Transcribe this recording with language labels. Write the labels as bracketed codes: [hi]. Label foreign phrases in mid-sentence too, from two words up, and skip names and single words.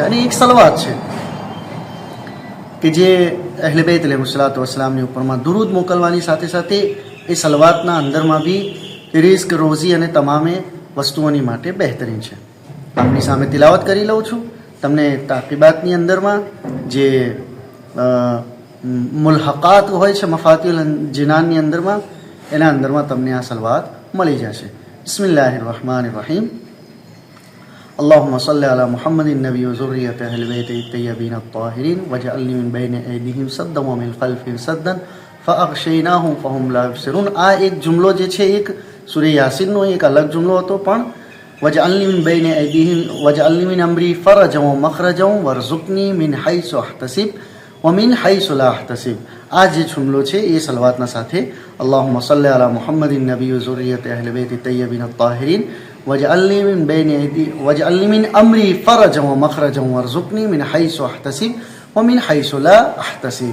[gu] અને એક સલવાત છે કે જે અહલે બેત [ar] عليه الصلاة والسلام [gu] ઉપરમાં દુરૂદ મોકલવાની સાથે સાથે એ સલવાતના અંદરમાં બી રિઝ્ક, રોઝી અને તમામે વસ્તુઓની માટે બહેતરીન છે. આપની સામે તિલાવત કરી લઉં છું. તમને તાકીબાતની અંદરમાં જે મુલહકાત હોય છે મફાતિઉલ જિનાનની અંદરમાં, એના અંદરમાં તમને આ સલવાત મળી જશે. [ar] بسم الله الرحمن الرحيم. اللهم صل على محمد النبي وذرية أهل بيته الطيبين الطاهرين واجعلني من بين أيديهم سدا ومن خلفهم سدا فأغشيناهم فهم لا يبصرون. [gu] આ એક જુમલો જે છે એક સૂરે યાસીનનો એક અલગ જુમલો હતો, પણ [ar] وجعلني من بين أيديهم وجعلني من أمري فرجا ومخرجا وارزقني من حيث أحتسب ومن حيث لا أحتسب. [gu] આ જે જુમલો છે એ સલવાતના સાથે [ar] اللهم صل على محمد النبي ذرية أهل بيت الطيبين الطاهرين واجعلني من بين أيدي واجعلني من أمري فرجا و مخرجا وارزقني من حيث أحتسب ومن حيث لا أحتسب.